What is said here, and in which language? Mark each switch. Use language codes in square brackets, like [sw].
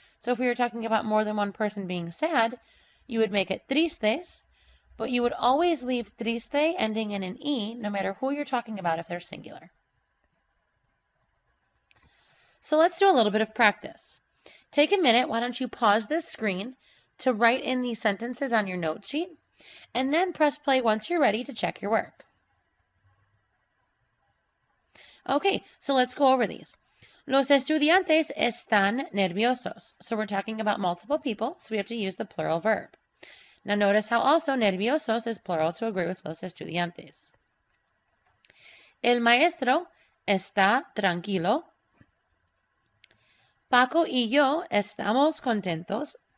[en] So if we were talking about more than one person being sad, you would make it tristes, but you would always leave triste ending in an E no matter who you're talking about if they're singular. So let's do a little bit of practice. Take a minute, why don't you pause this screen to write in these sentences on your note sheet, and then press play once you're ready to check your work. Okay, so let's go over these. [es] Los estudiantes están nerviosos. [en] So we're talking about multiple people, so we have to use the plural verb. Now notice how also nerviosos is plural to agree with [es] los estudiantes. El maestro está tranquilo. Paco y yo estamos contentos.